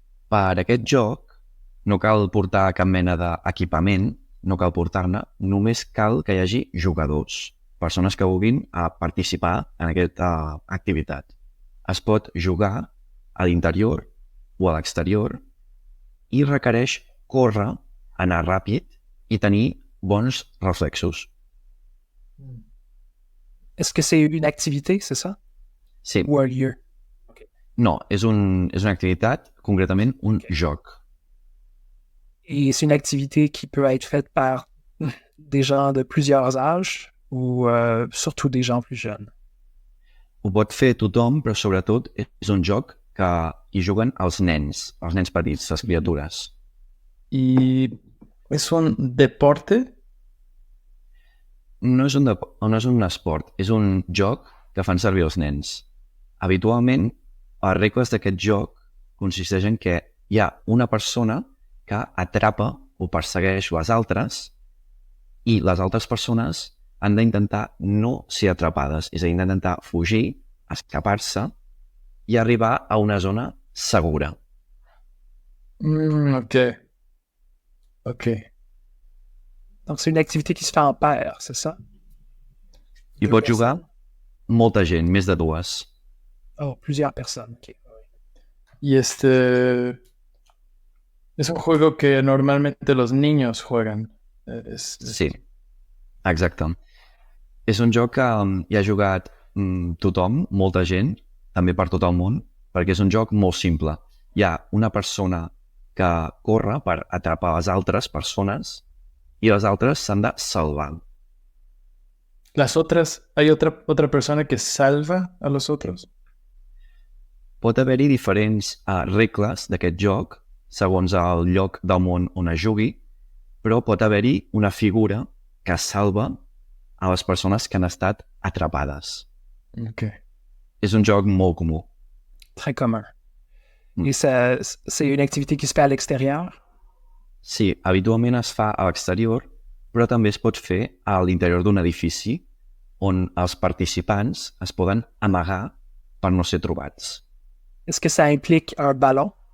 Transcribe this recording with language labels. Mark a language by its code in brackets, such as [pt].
[ca] Per aquest joc no cal portar cap mena d'equipament, no cal portar-ne, només cal que hi hagi jugadors, persones que vulguin participar en aquesta activitat. Es pot jugar a l'interior o a l'exterior i requereix córrer, anar ràpid i tenir bons reflexos. [fr] Est-ce que c'est une activité, c'est ça? [ca] Sí. [fr] Ou un lieu? [ca] No, és una activitat, concretament un joc. [fr] Et c'est une activité qui peut être faite par des gens de plusieurs âges ou surtout des gens plus jeunes? [ca] Ho pot fer tothom, però sobretot és un joc que hi juguen els nens petits, les criatures. [es] ¿Y es un deporte? [ca] No és un esport, és un joc que fan servir els nens. Habitualment, les regles d'aquest joc consisteixen que hi ha una persona que atrapa o persegueix les altres i les altres persones han d'intentar no ser atrapades, és a dir, d'intentar fugir, escapar-se i arribar a una zona segura. Ok. Ok. [fr] Donc, c'est une activité qui se fait en paire, c'est ça? [ca] Hi pot jugar molta gent, més de dues. [fr] Oh, plusieurs personnes, ok. [es] Y es un juego que normalmente los niños juegan. [ca] Sí, exacte. És un joc que hi ha jugat tothom, molta gent, també per tot el món, perquè és un joc molt simple. Hi ha una persona que corre per atrapar les altres persones i les altres s'han de salvar. [es] ¿Hay otra persona que salva a los otros? [ca] Pot haver-hi diferents regles d'aquest joc segons el lloc del món on es jugui, però pot haver-hi una figura que salva a les persones que han estat atrapades. Ok. És un joc molt comú. [fr] Très commun. Et c'est une activité qui se fait à l'extérieur? [ca] Sí, habitualment es fa a l'exterior, però també es pot fer a l'interior d'un edifici on els participants es poden amagar per no ser trobats. [fr] Est-ce que ça implique un ballon?